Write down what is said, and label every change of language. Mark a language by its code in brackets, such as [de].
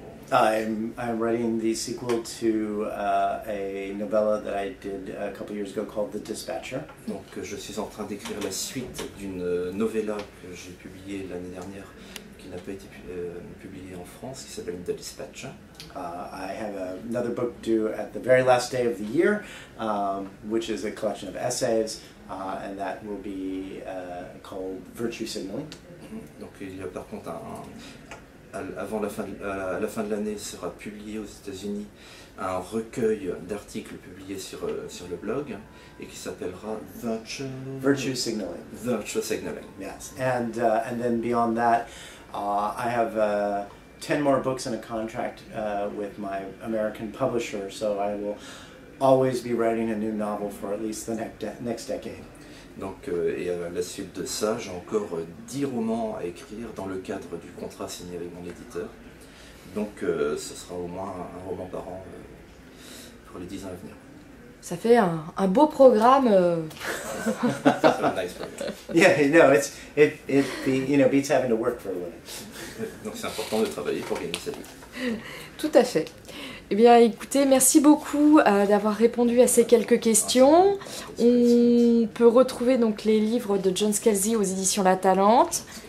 [en] I'm writing the sequel to a novella that I did a couple years ago called The Dispatcher. [fr] Donc je suis en train d'écrire la suite d'une novella que j'ai publiée l'année dernière, qui n'a pas été publiée en France, qui s'appelle The Dispatcher. [en] I have another book due at the very last day of the year, which is a collection of essays, and that will be called Virtue Signaling. [fr] Donc il y a par contre à la fin de l'année sera publié aux États-Unis un recueil d'articles publiés sur le blog et qui s'appellera Virtue Signaling. Virtue Signaling. [en] Yes, and then beyond that, I have 10 more books in a contract with my American publisher, so I will always be writing a new novel for at least the next decade. [fr] Donc, et à la suite de ça, j'ai encore 10 romans à écrire dans le cadre du contrat signé avec mon éditeur. Donc ce sera au moins un roman par an pour les 10 ans à venir. Ça fait un beau programme. [en] That's a nice program. Yeah, no, it beats having to work for a living. [fr] Donc c'est important de travailler pour gagner sa vie. Tout à fait. Eh bien, écoutez, merci beaucoup d'avoir répondu à ces quelques questions. On peut retrouver donc les livres de John Scalzi aux éditions La Talente.